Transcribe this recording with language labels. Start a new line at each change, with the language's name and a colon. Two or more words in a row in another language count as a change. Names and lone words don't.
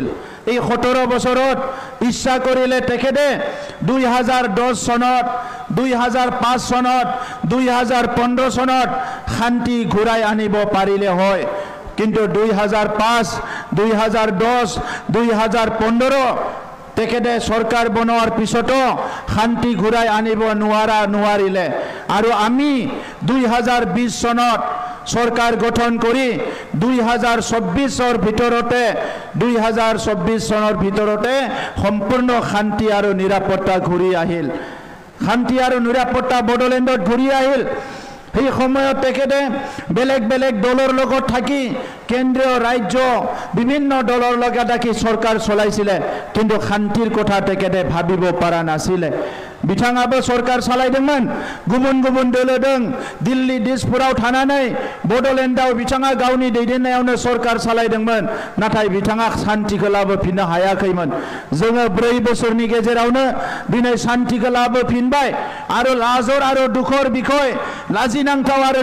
Assamese: এই 17 বছৰত ইচ্ছা কৰিলে তেখেতে 2010 সনত 2005 সনত 2015 সনত শান্তি ঘূৰাই আনিব পাৰিলে হয় কিন্তু 2005 2010 2015 তেখেতে সরকার বনোৱাৰ পিছতো শান্তি ঘূৰাই আনিব নোৱাৰিলে আৰু আমি 2020 সনত চৰকাৰ গঠন কৰি 2024 ভিতৰতে 2024 सनर ভিতৰতে সম্পূৰ্ণ শান্তি আৰু নিৰাপত্তা ঘূৰি আহিল শান্তি আৰু নিৰাপত্তা বডলেণ্ডত ঘূৰি আহিল এই সময়ত তেখেতে বেলেগ বেলেগ দলৰ লগত থাকি কেন্দ্ৰীয় ৰাজ্য বিভিন্ন দলৰ লগত থাকি সরকার চলাইছিল কিন্তু শান্তিৰ কথা তেখেতে ভাবিব পৰা নাছিল
Bodo: बिथाङाबो सरकार सालायदोंमोन गुबुन गुबुन दल दं दिल्ली दिसपुराव थानानै बडलेण्डआव बिथाङा गावनि दैदेननायावनो सरकार सालायदोंमोन नाथाय बिथाङा शान्तिखौ लाबोफिननो हायाखैमोन जोङो 4 बोसोरनि गेजेरावनो दिनै शान्तिखौ लाबोफिनबाय आरो लाजर आरो दुखर बिखय लाजिनांथाव आरो